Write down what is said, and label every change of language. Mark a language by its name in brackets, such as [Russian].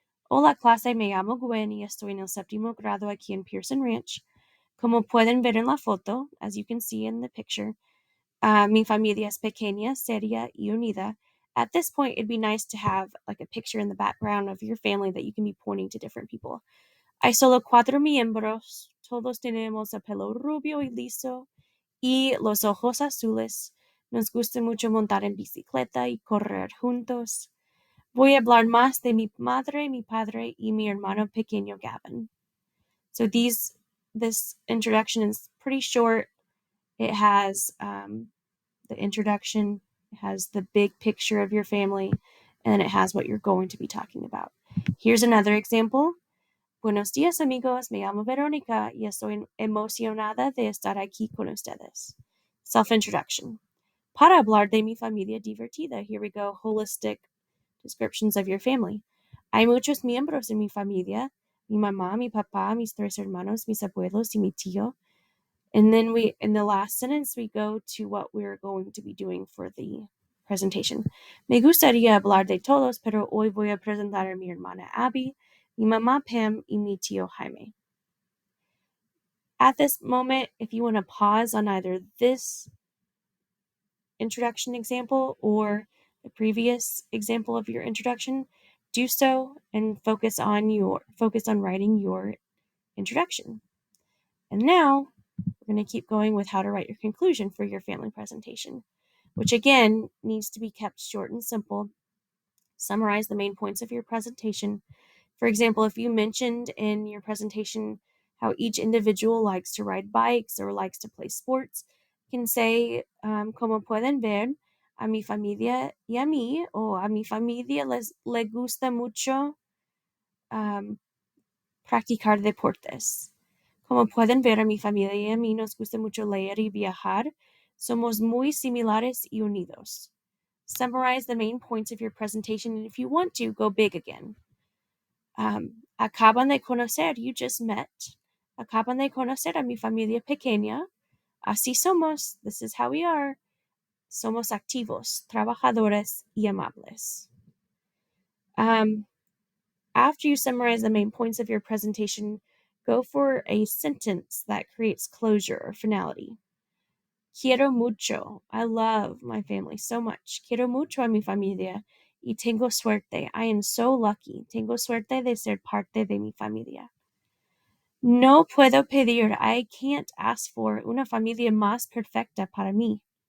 [Spanish] Hola clase, me llamo Gwen y estoy en el 7º grado aquí en Pearson Ranch. Como pueden ver en la foto, [English] as you can see in the picture, [Spanish] mi familia es pequeña, seria y unida. [English] At this point, it'd be nice to have like a picture in the background of your family that you can be pointing to different people. [Spanish] Hay solo 4 miembros, todos tenemos el pelo rubio y liso y los ojos azules. Nos gusta mucho montar en bicicleta y correr juntos. Voy a hablar más de mi madre, mi padre y mi hermano pequeño Gavin. [English] So this introduction is pretty short. It has the introduction, it has the big picture of your family, and it has what you're going to be talking about. Here's another example. [Spanish] Buenos días, amigos. Me llamo Verónica y estoy emocionada de estar aquí con ustedes. [English] Self-introduction. [Spanish] Para hablar de mi familia divertida. [English] Here we go. Holistic descriptions of your family. [Spanish] Hay muchos miembros en mi familia. Mi mamá, mi papá, mis 3 hermanos, mis abuelos y mi tío. [English] And then in the last sentence, we go to what we're going to be doing for the presentation. [Spanish] Me gustaría hablar de todos, pero hoy voy a presentar a mi hermana Abby, mi mamá Pam y mi tío Jaime. [English] At this moment, if you want to pause on either this introduction example or the previous example of your introduction, do so and focus on writing your introduction. And now we're going to keep going with how to write your conclusion for your family presentation, which again needs to be kept short and simple. Summarize the main points of your presentation. For example, if you mentioned in your presentation how each individual likes to ride bikes or likes to play sports, you can say, [Spanish] como pueden ver, a mi familia y a mí, o a mi familia le gusta mucho practicar deportes. Como pueden ver, a mi familia y a mí nos gusta mucho leer y viajar. Somos muy similares y unidos. [English] Summarize the main points of your presentation, and if you want to, go big again. [Spanish] Acaban de conocer, [English] you just met. [Spanish] Acaban de conocer a mi familia pequeña. Así somos, [English] this is how we are. [Spanish] Somos activos, trabajadores y amables. [English] After you summarize the main points of your presentation, go for a sentence that creates closure or finality. [Spanish] Quiero mucho. [English] I love my family so much. [Spanish] Quiero mucho a mi familia. Y tengo suerte. [English] I am so lucky. [Spanish] Tengo suerte de ser parte de mi familia. No puedo pedir. [English] I can't ask for [Spanish] una familia más perfecta para mí.